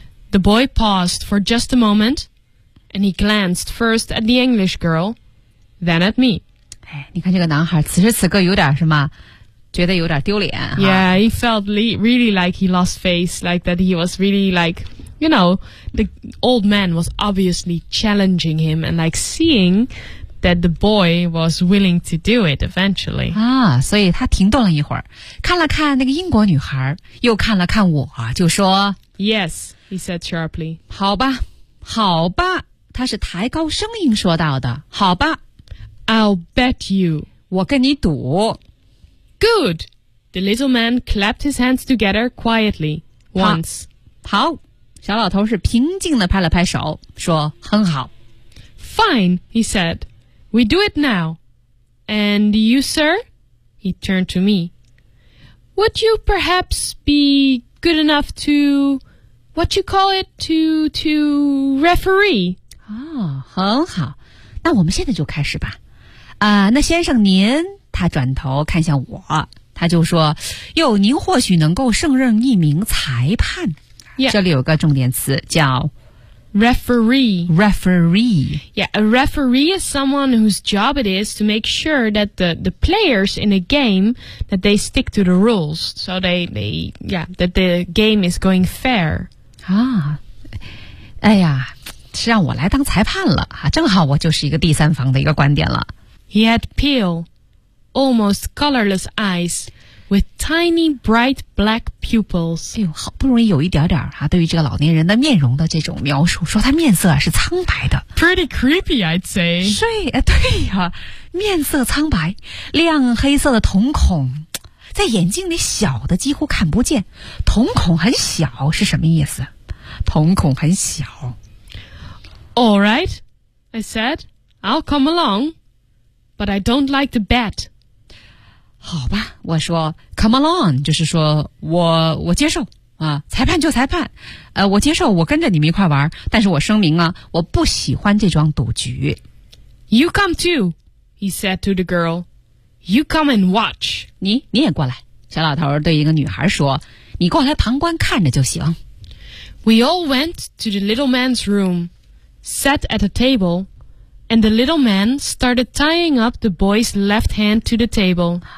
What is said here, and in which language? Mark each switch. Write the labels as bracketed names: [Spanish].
[English] The boy paused for just a moment, and he glanced first at the English girl, then at me. [Chinese] 哎，你看这个男孩此时此刻有点什么，觉得有点丢脸。 [English] Yeah, he felt really like he lost face, like that he was really like, you know, the old man was obviously challenging him and like seeing... that the boy was willing to do it eventually. [Chinese] 啊，所以他停顿了一会儿，看了看那个英国女孩，又看了看我，就说 [English] Yes, he said sharply. [Chinese] 好吧，好吧，他是抬高声音说到的，好吧。 [English] I'll bet you. [Chinese] 我跟你赌。 [English] Good. The little man clapped his hands together quietly once. [Chinese] 好，小老头是平静地拍了拍手，说很好。 [English] Fine, he said. We do it now. And you, sir? He turned to me. Would you perhaps be good enough to... What you call it? To referee? [Chinese] 哦，很好。那我们现在就开始吧。啊，那先生您，他转头看向我，他就说，哟，您或许能够胜任一名裁判。 [English] Yeah. [Chinese] 这里有个重点词叫 [English] Referee. Yeah, a referee is someone whose job it is to make sure that the players in a game, that they stick to the rules. So that the game is going fair. [Chinese] 啊，哎呀，是让我来当裁判了，正好我就是一个第三方的一个观点了。 [English] He had pale, almost colorless eyes. With tiny bright black pupils. [Chinese] 哎呦，好不容易有一点点啊，对于这个老年人的面容的这种描述，说他面色是苍白的。 [English] Pretty creepy, I'd say. [Chinese] 是啊，对呀，面色苍白，亮黑色的瞳孔，在眼睛里小的几乎看不见，瞳孔很小是什么意思？瞳孔很小。 [English] All right, I said, I'll come along, but I don't like the bet. [Chinese] 好吧，我说 ，come along， 就是说我接受啊，裁判就裁判，我接受，我跟着你们一块玩，但是我声明啊，我不喜欢这桩赌局。 [English] You come too, he said to the girl. You come and watch. [Chinese] 你也过来，小老头对一个女孩说，你过来旁观看着就行。 [English] We all went to the little man's room, sat at a table. And the little man started tying up the boy's left hand to the table.